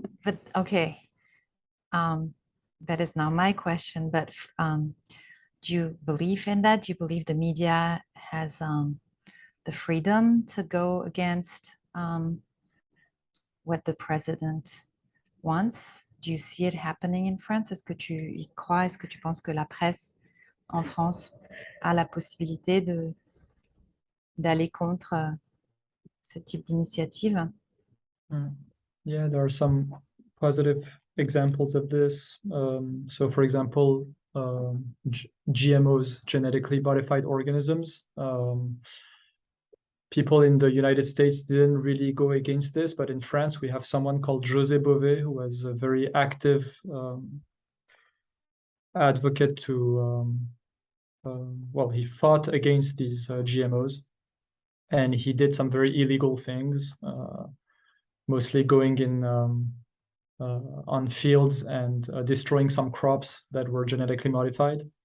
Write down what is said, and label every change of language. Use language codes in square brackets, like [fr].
[en] But okay, that is not my question, but do you believe in that? Do you believe the media has the the freedom to go against what the president wants? Do you see it happening in France? [fr] Est-ce que tu y crois? Est-ce que tu penses que la presse en France a la possibilité d'aller contre ce type d'initiative? Mm. [en] Yeah, there are some positive examples of this. So, for example, GMOs, genetically modified organisms. People in the United States didn't really go against this, but in France, we have someone called José Bové, who was a very active advocate to, well, he fought against these GMOs, and he did some very illegal things, mostly going in on fields and destroying some crops that were genetically modified.